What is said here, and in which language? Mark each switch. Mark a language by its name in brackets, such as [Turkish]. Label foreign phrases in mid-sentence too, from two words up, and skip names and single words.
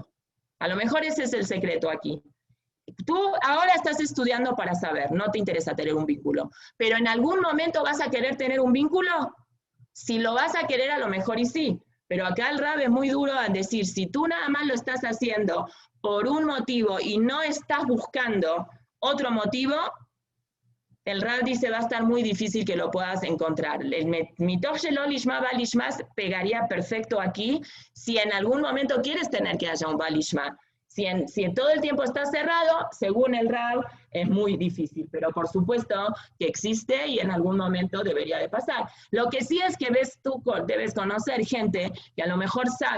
[Spanish] A lo mejor ese es el secreto aquí. Tú ahora estás estudiando para saber, no te interesa tener un vínculo, pero en algún momento vas a querer tener un vínculo. Si lo vas a querer, a lo mejor y sí, pero acá el Rab es muy duro en decir, si tú nada más lo estás haciendo por un motivo y no estás buscando otro motivo, el Rab dice va a estar muy difícil que lo puedas encontrar. El [Hebrew] מתוך שלא לשמה בא לשמה [Spanish] pegaría perfecto aquí si en algún momento quieres tener que haya un balishma. Si todo el tiempo está cerrado, según el Rab, es muy difícil, pero por supuesto que existe y en algún momento debería de pasar. Lo que sí es que tú debes conocer gente que a lo mejor sabe.